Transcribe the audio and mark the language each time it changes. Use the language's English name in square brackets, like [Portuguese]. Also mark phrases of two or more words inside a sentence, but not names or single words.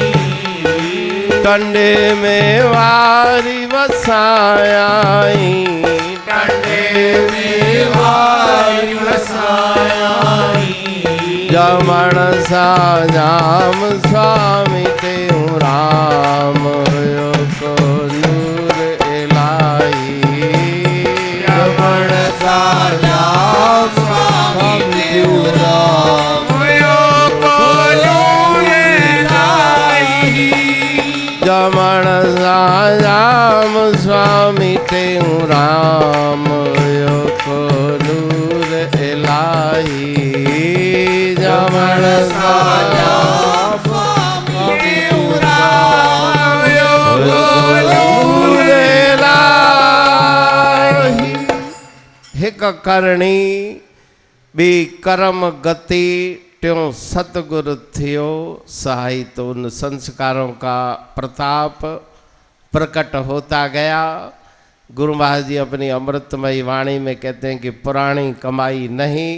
[Sindhi] कंडे में वारी वसायाई, कंडे में वारी वसायाई। जमण सा जाम स्वामी तेऊ राम हुयो को नूर इलाई। जमण सा जाम स्वामी तेऊ राम हुयो को नूर इलाई। जमण सा जाम स्वामी तेऊ राम हुयो को नूर इलाई। जमण सा जाम स्वामी तेऊ राम हुयो को नूर इलाई। हिक करणी बी कर्म गति त्यों सतगुर थियो सहाय। [Hindi] तो उन संस्कारों का प्रताप प्रकट होता गया। गुरु महाराज जी अपनी अमृतमयी वाणी में कहते हैं कि पुरानी कमाई नहीं।